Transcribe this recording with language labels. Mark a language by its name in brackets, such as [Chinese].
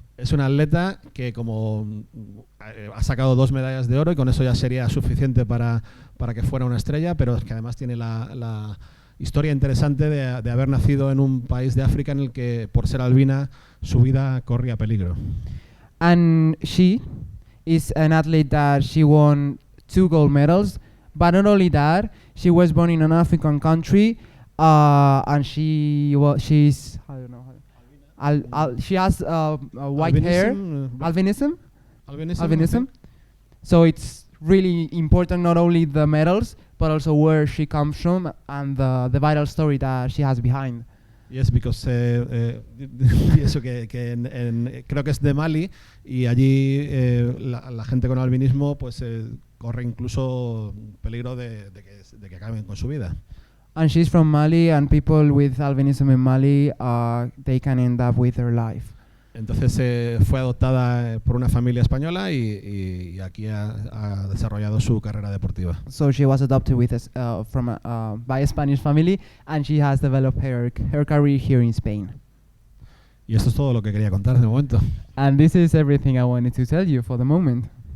[Spanish] Es una atleta que como ha sacado 2 medallas de oro y con eso ya sería suficiente para que fuera una estrella, pero es que además tiene la historia interesante de haber nacido en un país de África en el que por ser albina su vida corría peligro. [English] And she is an athlete that she won 2 gold medals. But not only that, she was born in an African country, and she's I don't know. She has white hair, albinism. Albinism. So it's really important, not only the medals, but also where she comes from and the vital story that she has behind. Yes, because [Spanish] y eso que creo que es de Mali, y allí la gente con albinismo pues corre incluso peligro de que acaben con su vida. [English] And she's from Mali, and people with albinism in Mali, they can end up with their life. [Spanish] Entonces fue adoptada por una familia española y aquí ha desarrollado su carrera deportiva. [English] So she was adopted by a Spanish family, and she has developed her career here in Spain. [Spanish] Y esto es todo lo que quería contar de momento. [English] And this is everything I wanted to tell you for the moment.